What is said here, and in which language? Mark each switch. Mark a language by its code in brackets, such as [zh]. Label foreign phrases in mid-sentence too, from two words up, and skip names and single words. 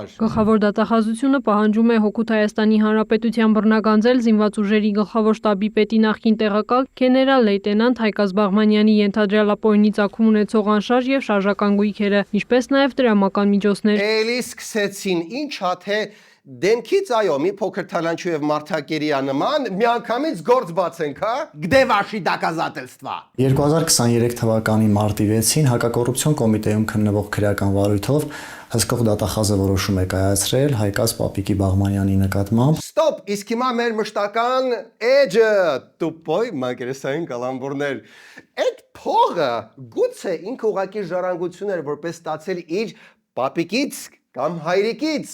[hy] Գլխավոր դատախազությունը պահանջում է հօգուտ Հայաստանի Հանրապետության բռնագանձել զինված ուժերի գլխավոր շտաբի պետի նախկին տեղակալ գեներալ լեյտենանտ Հայկազ Բաղմանյանի ենթադրյալ ապօրինի ծագում ունեցող անշարժ եւ շարժական գույքերը, ինչպես նաեւ դրամական միջոցներ։ Էլի սկսեցին, ինչա թե դեմքից այո, մի փոքր թալանչու եւ մարդակերիա նման, միանգամից գործ բացենք, հա։ [ru] Где ваши доказательства։ [hy] 2023 թվականի մարտի 6-ին Հակակոռուպցիոն կոմիտեում քննվող քրեական վարույթով հսկող դատախազը որոշում է կայացրել Հայկազ Պապիկի Բաղմանյանի նկատմամբ։ Ստոպ, իսկ հիմա մեր մշտական էջը տուպոյ մակերեսային կալամբուրներ։ Այդ փողը գուցե ինքը ուղակի ժառանգություն էր, որպես ստացել իր պապիկից կամ հայրիկից։